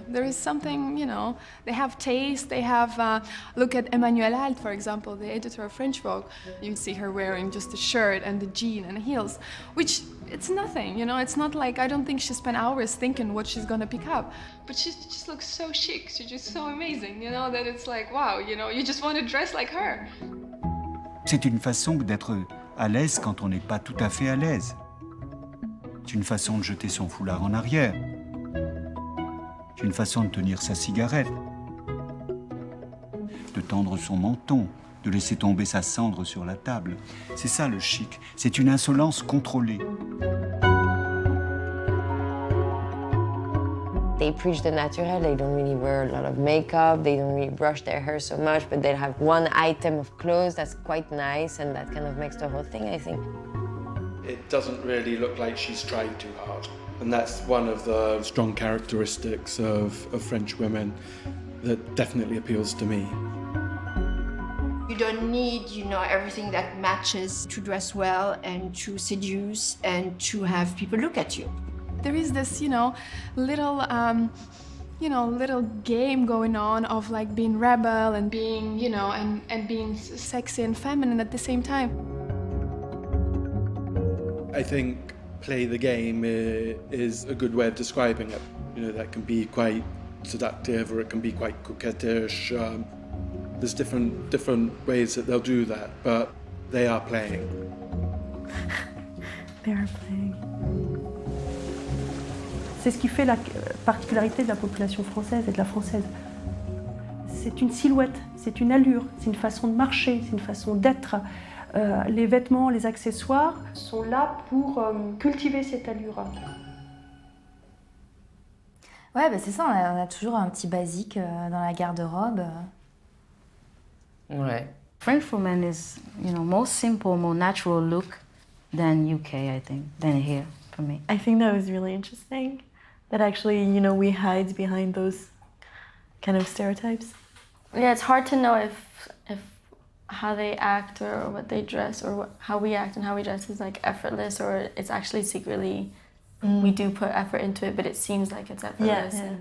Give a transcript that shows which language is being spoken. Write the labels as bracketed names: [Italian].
[English] There is something, you know, they have taste, they have, look at Emmanuelle Alt, for example, the editor of French Vogue. You see her wearing just a shirt and the jean and heels, which it's nothing, you know, it's not like, I don't think she spent hours thinking what she's gonna pick up, but she just looks so chic, she's just so amazing, you know, that it's like, wow, you know, you just want to dress like her. [French] C'est une façon d'être à l'aise quand on n'est pas tout à fait à l'aise. C'est une façon de jeter son foulard en arrière. C'est une façon de tenir sa cigarette. De tendre son menton, de laisser tomber sa cendre sur la table. C'est ça le chic. C'est une insolence contrôlée. [English] They preach the naturel, they don't really wear a lot of makeup, they don't really brush their hair so much, but they have one item of clothes that's quite nice and that kind of makes the whole thing, I think. It doesn't really look like she's trying too hard. And that's one of the strong characteristics of French women that definitely appeals to me. You don't need, you know, everything that matches to dress well and to seduce and to have people look at you. There is this, you know, little game going on of like being rebel and being, you know, and being sexy and feminine at the same time. I think play the game is a good way of describing it. You know, that can be quite seductive or it can be quite coquettish. There's different ways that they'll do that, but they are playing. They are playing. [French] C'est ce qui fait la particularité de la population française et de la française. C'est une silhouette, c'est une allure, c'est une façon de marcher, c'est une façon d'être. Les vêtements, les accessoires sont là pour cultiver cette allure. Ouais, bah c'est ça, on a toujours un petit basique dans la garde-robe. Ouais. [English] French woman is, you know, more simple, more natural look than UK, I think, than here for me. I think that was really interesting. That actually, you know, we hide behind those kind of stereotypes. Yeah, it's hard to know if how they act or what they dress or how we act and how we dress is like effortless or it's actually secretly we do put effort into it, but it seems like it's effortless.